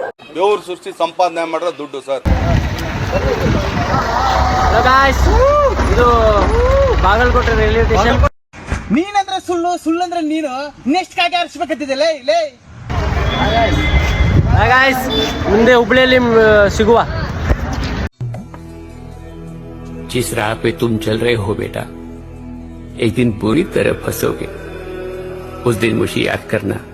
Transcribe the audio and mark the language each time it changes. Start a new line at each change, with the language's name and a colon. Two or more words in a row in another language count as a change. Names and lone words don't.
Kannada: ಬೆವರು ಸೃಷ್ಟಿ ಸಂಪಾದನೆ ಮಾಡಿರೋ ದುಡ್ಡು ಸರ್. ಇದು ಬಾಗಲಕೋಟೆ ರೈಲ್ವೆ ಸ್ಟೇಷನ್. ನೀನಂದ್ರೆ ಸುಳ್ಳಂದ್ರೆ ನೀನು ನೆಕ್ಸ್ಟ್ ಕಾಗೆ ಆರಿಸ್ಬೇಕಂತಿದ್ದೆ ಲೇ. ಮುಂದೆ ಹುಬ್ಳಿಯಲ್ಲಿ ಸಿಗುವ.
Hindi: जिस राह पे तुम चल रहे हो बेटा, एक दिन बुरी तरह फंसोगे. उस दिन मुझे याद करना.